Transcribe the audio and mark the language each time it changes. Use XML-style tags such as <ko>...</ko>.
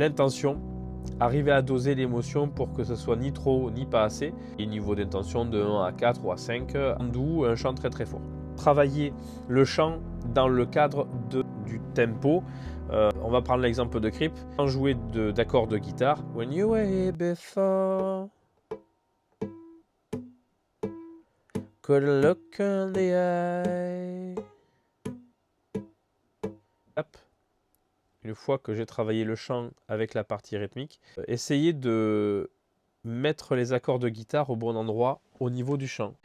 <fr>L'intention, arriver à doser l'émotion pour que ce soit ni trop ni pas assez. Et niveau d'intention de 1 à 4 ou à 5, d'où un chant très très fort. Travailler le chant dans le cadre du tempo. On va prendre l'exemple de Creep. Sans jouer d'accords de guitare.</fr> <en>When you were here before, could look in the eye.</en> <fr>Une fois que j'ai travaillé le chant avec la partie rythmique, essayez de mettre les accords de guitare au bon endroit au niveau du chant.</fr>